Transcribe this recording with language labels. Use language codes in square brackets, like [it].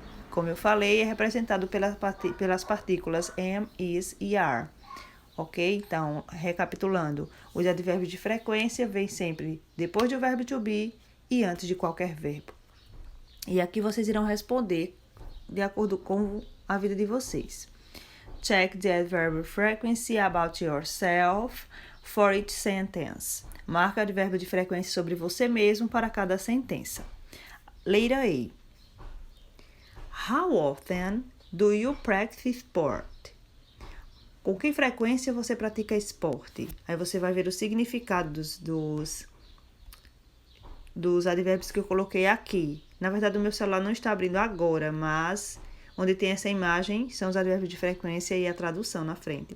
[pt] Como eu falei, é representado pelas partículas am, is e are. Ok? Então, recapitulando, os advérbios de frequência vêm sempre depois do verbo to be e antes de qualquer verbo. E aqui vocês irão responder de acordo com a vida de vocês. [en] Check the adverb frequency about yourself for each sentence. [pt] Marca o advérbio de frequência sobre você mesmo para cada sentença. Letra A. [en] How often do you practice sport? [pt] Com que frequência você pratica esporte? Aí você vai ver o significado dos advérbios que eu coloquei aqui. Na verdade, o meu celular não está abrindo agora, mas onde tem essa imagem são os advérbios de frequência e a tradução na frente.